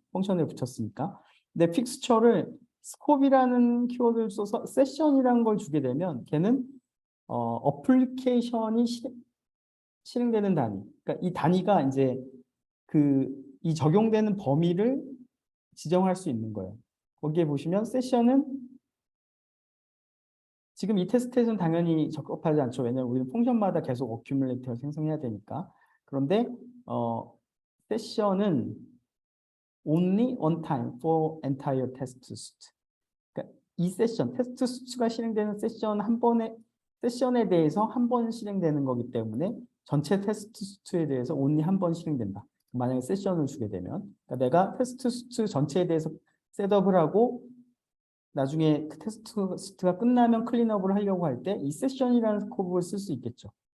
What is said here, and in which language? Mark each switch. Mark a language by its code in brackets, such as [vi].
[ko] 펑션을 붙였으니까. 근데 픽스처를 스콥이라는 키워드를 써서 세션이라는 걸 주게 되면 걔는 어플리케이션이 실행되는 단위. 그러니까 이 단위가 이제 이 적용되는 범위를 지정할 수 있는 거예요. 거기에 보시면 세션은 지금 이 테스트에서는 당연히 적합하지 않죠. 왜냐하면 우리는 펑션마다 계속 어큐뮬레이터를 생성해야 되니까. 그런데 세션은 [en] only one time for entire test suite. [ko] 그러니까 이 세션, 테스트 수치가 실행되는 세션에 대해서 한 번 실행되는 거기 때문에 전체 테스트 수트에 대해서 only 한 번 실행된다. 만약에 세션을 주게 되면 그러니까 내가 테스트 수트 전체에 대해서 셋업을 하고 나중에 그 테스트 수트가 끝나면 클린업을 하려고 할 때 이 세션이라는 스코프를 쓸 수 있겠죠.